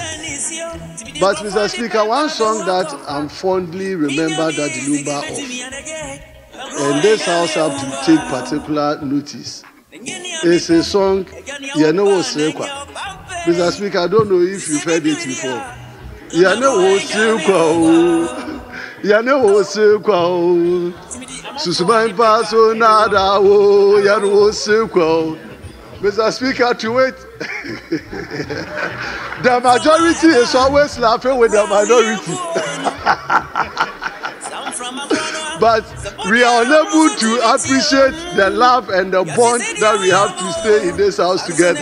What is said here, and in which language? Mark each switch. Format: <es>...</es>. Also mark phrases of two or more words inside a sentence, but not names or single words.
<en>But Mr. Speaker, one song that I'm fondly remember Daddy Lumba of, and this house have to take particular notice, is a song, Yenowo Sekwa. Mr. Speaker, I don't know if you've heard it before.</en> <ak>Yane wo se kwa Yane wo se kwa Susuman paso nada wo Yane wo se kwa Mr.</ak> <en>Speaker, to wait. The majority is always laughing with the minority. But we are unable to appreciate the love and the bond that we have to stay in this house together.</en>